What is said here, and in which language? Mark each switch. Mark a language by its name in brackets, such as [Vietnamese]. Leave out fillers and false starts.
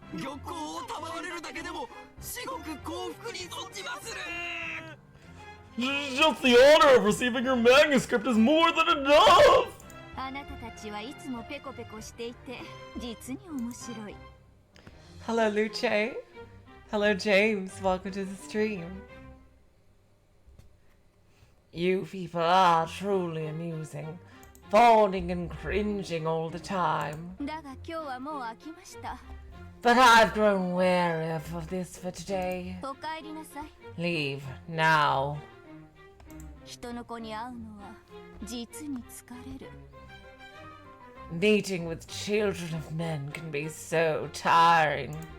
[Japanese] 玉光を賜れるだけでも至極幸福に存じまする。 [English] Just the honor of receiving your manuscript is more than enough! [Japanese] あなたたちはいつもペコペコしていて実に面白い。 [English] Hello, Luce. Hello, James. Welcome to the stream. You people are truly amusing, fawning and cringing all the time. [Japanese] だが今日はもう飽きました。 [English] But I've grown weary of this for today. [Japanese] お帰りなさい。 [English] Leave now. [Japanese] 人の子に会うのは実に疲れる。 [English] Meeting with children of men can be so tiring.